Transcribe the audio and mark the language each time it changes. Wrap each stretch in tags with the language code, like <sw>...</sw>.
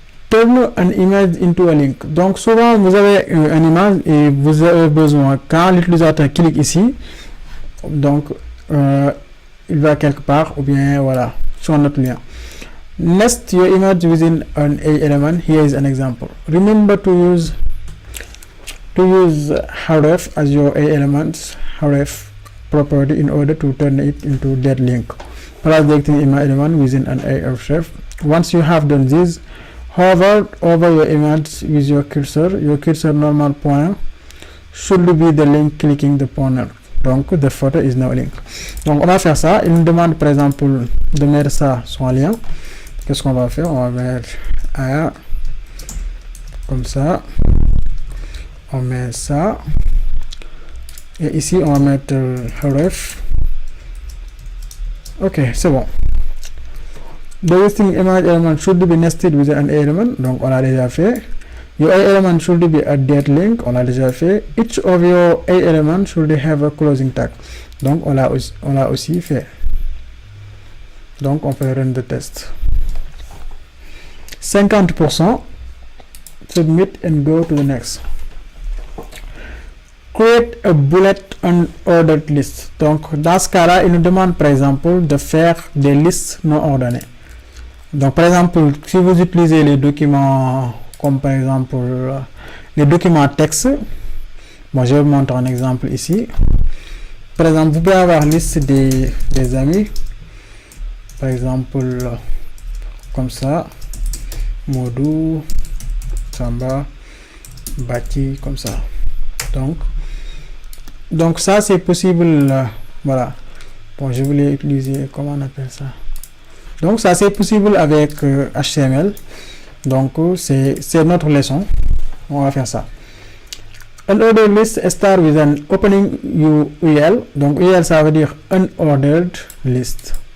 <en>Turn an image into a link.</en> <fr>Donc souvent vous avez une image et vous avez besoin, quand l'utilisateur clique ici, donc il va quelque part ou bien voilà sur notre lien.</fr> <en>Nest your image within an A element. Here is an example. Remember to use href as your A elements href property in order to turn it into that link. Plus the image element within an A href. Once you have done this, hover over your image with your cursor. Your cursor normal pointer should be the link clicking the pointer. Donc, the photo is now link.</en> <fr>Donc, on va faire ça. Il nous demande par exemple de mettre ça sur un lien. Qu'est-ce qu'on va faire? On va mettre A comme ça. On met ça. Et ici, on va mettre href. Ok, c'est bon.</fr> <en>The listing image element should be nested with an element.</en> <fr>Donc, on l'a déjà fait.</fr> <en>Your A element should be a date link.</en> <fr>On l'a déjà fait.</fr> <en>Each of your A elements should have a closing tag.</en> <fr>Donc, on l'a aussi fait. Donc, on peut</fr> <en>run the test. 50%. Submit and go to the next. Create a bullet unordered list.</en> <fr>Donc, dans ce cas-là, il nous demande par exemple de faire des listes non ordonnées. Donc, par exemple, si vous utilisez les documents comme par exemple les documents texte, moi je vais vous montrer un exemple ici. Par exemple, vous pouvez avoir liste des amis, par exemple comme ça, Modou, Samba, Bati, comme ça. Donc, Donc ça c'est possible, voilà. Bon, je voulais utiliser, comment on appelle ça? Donc ça c'est possible avec HTML. Donc c'est notre leçon. On va faire ça.</fr> <en>An ordered list start with an opening UL.</en> <fr>Donc UL ça veut dire unordered list.</fr>